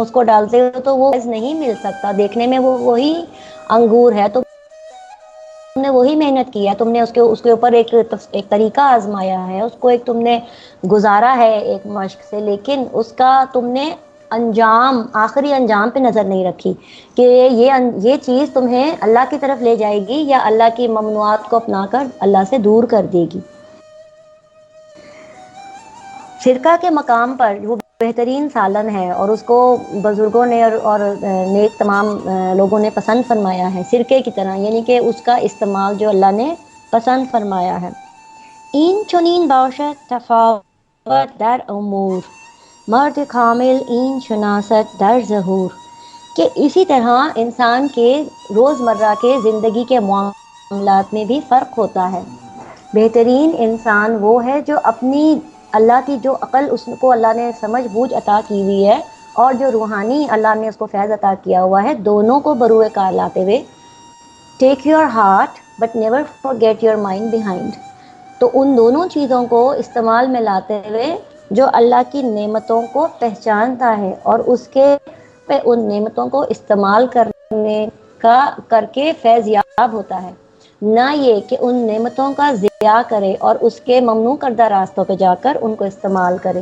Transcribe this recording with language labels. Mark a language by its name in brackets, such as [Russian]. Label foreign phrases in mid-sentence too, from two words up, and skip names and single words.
[Urdu] اس کو ڈالتے ہو تو وہ نہیں مل سکتا, دیکھنے میں وہ وہی انگور ہے تو نے وہی محنت کی ہے, تم نے اس کے اوپر ایک طریقہ آزمایا ہے, اس کو ایک تم نے گزارا ہے ایک مشق سے, لیکن اس کا تم نے انجام, آخری انجام پہ نظر نہیں رکھی کہ یہ چیز تمہیں اللہ کی طرف لے جائے گی یا اللہ کی ممنوعات کو اپنا کر اللہ سے دور کر دے گی. فرقہ کے مقام پر وہ بہترین سالن ہے اور اس کو بزرگوں نے اور نیک تمام لوگوں نے پسند فرمایا ہے, سرکے کی طرح, یعنی کہ اس کا استعمال جو اللہ نے پسند فرمایا ہے. [Persian] این چنین باشد تفاوت در امور, مرد کامل این شناست در ظہور, [Urdu] کہ اسی طرح انسان کے روزمرہ کے زندگی کے معاملات میں بھی فرق ہوتا ہے. بہترین انسان وہ ہے جو اپنی اللہ کی جو عقل اس کو اللہ نے سمجھ بوجھ عطا کی ہوئی ہے اور جو روحانی اللہ نے اس کو فیض عطا کیا ہوا ہے, دونوں کو بروئے کار لاتے ہوئے [English] Take your heart but never forget your mind behind, [Urdu] تو ان دونوں چیزوں کو استعمال میں لاتے ہوئے جو اللہ کی نعمتوں کو پہچانتا ہے اور اس کے پہ ان نعمتوں کو استعمال کرنے کا کر کے فیض یاب ہوتا ہے, نہ یہ کہ ان نعمتوں کا ضیاع کرے اور اس کے ممنوع کردہ راستوں پہ جا کر ان کو استعمال کرے.